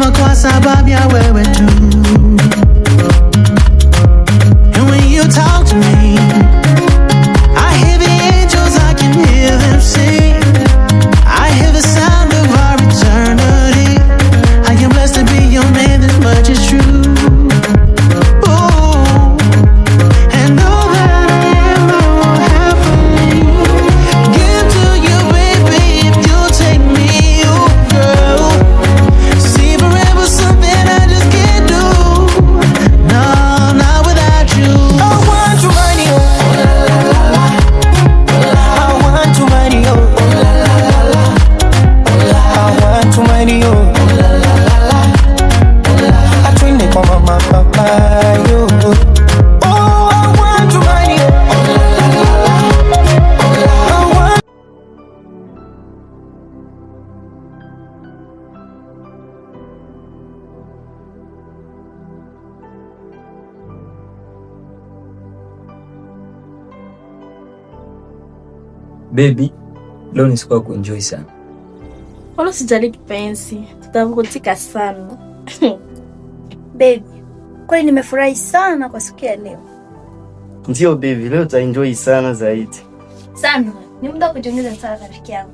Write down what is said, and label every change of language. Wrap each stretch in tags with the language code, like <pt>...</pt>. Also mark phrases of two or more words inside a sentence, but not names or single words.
<sw>kwa sababu ya wewe tu.</sw> <en>And when you talk to me, I hear the angels, I can hear them sing. I hear the sound of our eternity. I am blessed to be your man, this much is true. Ooh, and all that I am, I will have for you. Give to you, baby, if you'll take me, oh girl. See, forever something I just can't do. No, not without you. I want to money, oh la la la la. I want to money, oh la la la la. I want to money, oh la la la la. I twin it for mama, papa, yo. Oh, I want to money, oh la la la la. I want. Baby,</en> <sw>leo ni siku ya kuenjoy sana. Wala sijali kipenzi, tutavutika sana. Baby, kwani nimefurahi sana kwa siku ya leo. Ndio baby, leo utaenjoy sana zaidi. Sana, ni muda wa kujiongeza sana rafiki yangu.</sw>